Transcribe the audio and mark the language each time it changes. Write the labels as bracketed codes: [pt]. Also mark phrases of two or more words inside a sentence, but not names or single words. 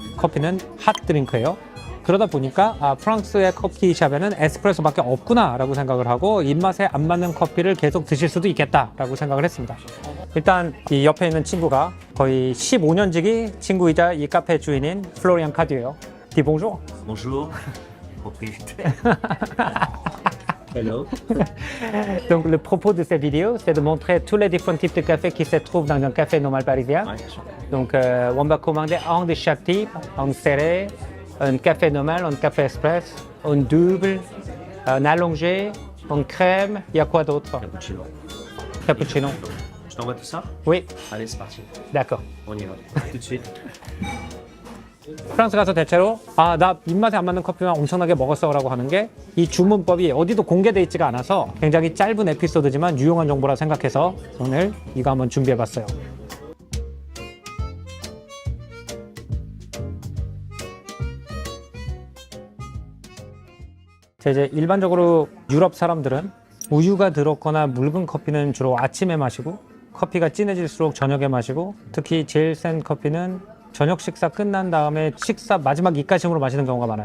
[ko] 커피는 핫 드링크예요. 그러다 보니까 아, 프랑스의 커피숍에는 에스프레소밖에 없구나 라고 생각을 하고 입맛에 안 맞는 커피를 계속 드실 수도 있겠다 라고 생각을 했습니다. 일단 이 옆에 있는 친구가 거의 15년지기 친구이자 이 카페 주인인 플로리안 카드예요. [fr] Dis bonjour. Bonjour, propriétaire. Hello. Donc le propos de cette vidéo, c'est de montrer tous les différents types de café qui se trouvent dans un café normal parisien. Ouais, bien sûr. Donc on va commander un de chaque type, un serré, un café normal, un café express, un double, un allongé, un crème. Il y a quoi d'autre? Cappuccino. Cappuccino. Je t'envoie tout ça? Oui, Allez, c'est parti. d'accord. On y va. Tout de suite. [ko] 프랑스 가서 대체로 아, 나 입맛에 안 맞는 커피만 엄청나게 먹었어 라고 하는 게 이 주문법이 어디도 공개되어 있지가 않아서 굉장히 짧은 에피소드지만 유용한 정보라 생각해서 오늘 이거 한번 준비해 봤어요. 이제 일반적으로 유럽 사람들은 우유가 들었거나 묽은 커피는 주로 아침에 마시고 커피가 진해질수록 저녁에 마시고 특히 제일 센 커피는 저녁 식사 끝난 다음에 식사 마지막 입가심으로 마시는 경우가 많아요.